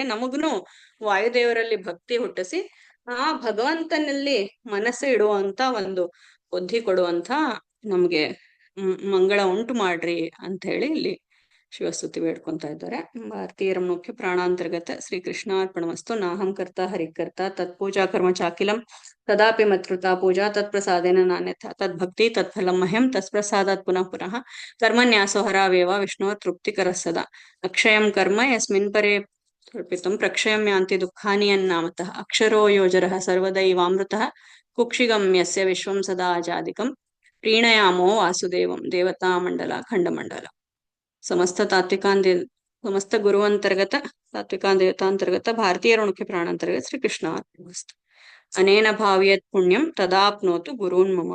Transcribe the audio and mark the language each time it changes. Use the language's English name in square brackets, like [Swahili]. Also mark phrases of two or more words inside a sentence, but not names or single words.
[Kannada] ನಮಗ್ನು ವಾಯುದೇವರಲ್ಲಿ ಭಕ್ತಿ ಹುಟ್ಟಿಸಿ ಆ ಭಗವಂತನಲ್ಲಿ ಮನಸ್ಸು ಇಡುವಂತ ಒಂದು ಬುದ್ಧಿ ಕೊಡುವಂತ ನಮ್ಗೆ ಮಂಗಳ ಉಂಟು ಮಾಡ್ರಿ ಅಂತ ಹೇಳಿ ಇಲ್ಲಿ ಶಿವಸ್ತುತಿ ಬೇಡ್ಕೊಂತ ಇದ್ದಾರೆ. [Sanskrit] ಭಾರತೀಯರ ಮುಖ್ಯ ಪ್ರಾಣಾಂತರ್ಗತ ಶ್ರೀ ಕೃಷ್ಣಾರ್ಪಣಮಸ್ತು. ನಾಹಂ ಕರ್ತ ಹರಿಕರ್ತ ತತ್ಪೂಜಾ ಕರ್ಮ ಚಾಕಿಲಂ ತದಾಪಿ ಮತ್ಕೃತಾ ಪೂಜಾ ತತ್ಪ್ರಸಾದೇನ ನಾನ್ಯಥಾ ತದ್ಭಕ್ತಿ ತತ್ಫಲಂ ಮಹ್ಯಂ ತತ್ಪ್ರಸಾದಾತ್ ಪುನಃ ಪುನಃ ಕರ್ಮನ್ಯಾಸೋ ಹರಾವೇವ ವಿಷ್ಣು ತೃಪ್ತಿಕರ ಸದಾ. ಅಕ್ಷಯಂ ಕರ್ಮ ಯಸ್ಮಿನ್ ಪರೇ ಕಲ್ಪಿತಂ ಪ್ರಕ್ಷಯಂ ಯಾಂತಿ ದುಃಖಾನಿ ಯನ್ನಾಮತಃ. ಅಕ್ಷರೋ ಯೋಜರಃ ಸರ್ವದೈವಾಮೃತಃ ಕುಕ್ಷಿಗಂ ಯಸ್ಯ ವಿಶ್ವಂ ಸದಾ ಅಜಾದಿಕಂ. ಪ್ರೀಣಯಾಮೋ ವಾಸುದೇವಂ ದೇವತಾ ಮಂಡಲ ಖಂಡಮಂಡಲ. ಸಮಸ್ತ ಗುರುವಂತರ್ಗತ ತಾತ್ವಿಕಾನ್ ದೇವತಾಂತರ್ಗತ ಭಾರತೀಯರ ಮುಖ್ಯ ಪ್ರಾಣಾಂತರ್ಗತ ಶ್ರೀ ಕೃಷ್ಣ ಅನೇನ ಭಾವಿಯತ್ ಪುಣ್ಯಂ ತದಾಪ್ನೋತು ಗುರೂನ್ ಮಮ.